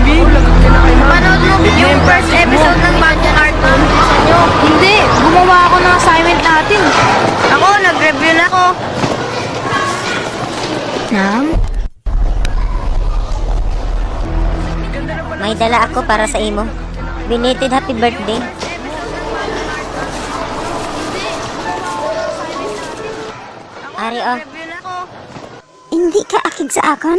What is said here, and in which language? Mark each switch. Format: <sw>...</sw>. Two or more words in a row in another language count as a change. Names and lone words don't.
<tl>Panood mo yung</tl> <en>first episode</en> <tl>ng Banjo Cartoon. Hindi, gumawa ako ng assignment natin. Ako, nag-review na ako. Nam?</tl> <hil>May dala ako para sa imo.</hil> <en>Belated happy birthday.</en> <hil>Ari, oh. Hindi ka akig sa akon?</hil>